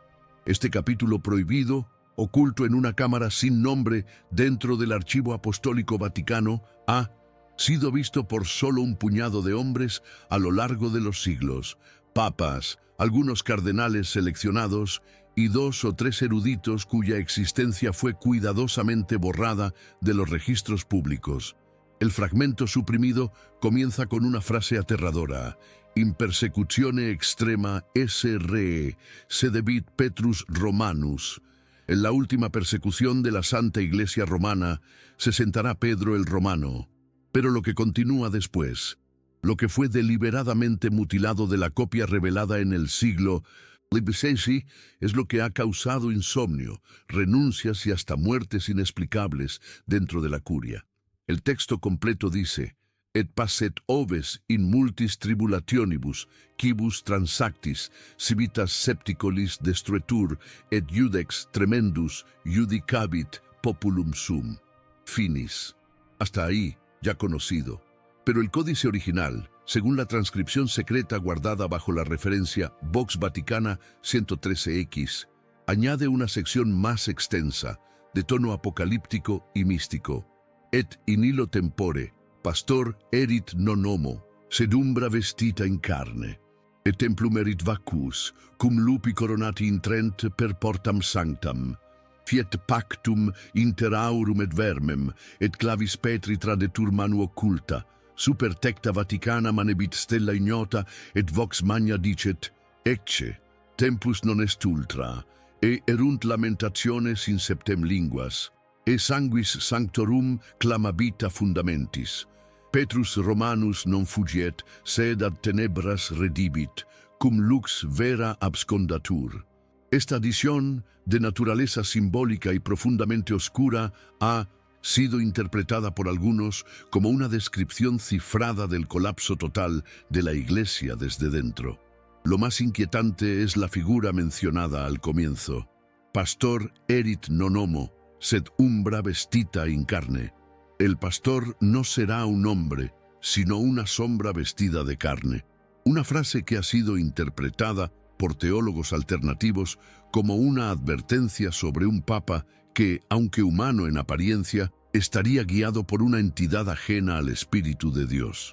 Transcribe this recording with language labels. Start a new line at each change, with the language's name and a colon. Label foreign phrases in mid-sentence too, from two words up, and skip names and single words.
Spanish: Este capítulo prohibido, oculto en una cámara sin nombre dentro del Archivo Apostólico Vaticano, ha sido visto por solo un puñado de hombres a lo largo de los siglos: papas, algunos cardenales seleccionados y 2 o 3 eruditos cuya existencia fue cuidadosamente borrada de los registros públicos. El fragmento suprimido comienza con una frase aterradora:
Latin: In persecutione extrema esse re, sedebit Petrus Romanus.
Spanish: En la última persecución de la Santa Iglesia Romana se sentará Pedro el Romano. Pero lo que continúa después, lo que fue deliberadamente mutilado de la copia revelada en el siglo XVI, es lo que ha causado insomnio, renuncias y hasta muertes inexplicables dentro de la curia. El texto completo dice:
Latin: Et passet oves in multis tribulationibus, quibus transactis, civitas septicolis destruetur, et iudex tremendus judicabit populum sum. Finis.
Spanish: Hasta ahí, ya conocido. Pero el códice original, según la transcripción secreta guardada bajo la referencia Vox Vaticana 113X, añade una sección más extensa, de tono apocalíptico y místico.
Latin: Et in illo tempore, pastor erit non homo, sed umbra vestita in carne. Et templum erit vacus, cum lupi coronati intrent per portam sanctam. Fiet pactum inter aurum et vermem, et clavis Petri tradetur manu occulta, super tecta Vaticana manebit stella ignota, et vox magna dicet: Ecce, tempus non est ultra, e erunt lamentationes in septem linguas, e sanguis sanctorum clamabita fundamentis. Petrus Romanus non fugiet, sed ad tenebras redibit, cum lux vera abscondatur.
Spanish: Esta adición, de naturaleza simbólica y profundamente oscura, ha sido interpretada por algunos como una descripción cifrada del colapso total de la Iglesia desde dentro. Lo más inquietante es la figura mencionada al comienzo:
Latin: Pastor erit non homo, sed umbra vestita in carne.
Spanish: El pastor no será un hombre, sino una sombra vestida de carne. Una frase que ha sido interpretada por teólogos alternativos como una advertencia sobre un papa que, aunque humano en apariencia, estaría guiado por una entidad ajena al Espíritu de Dios.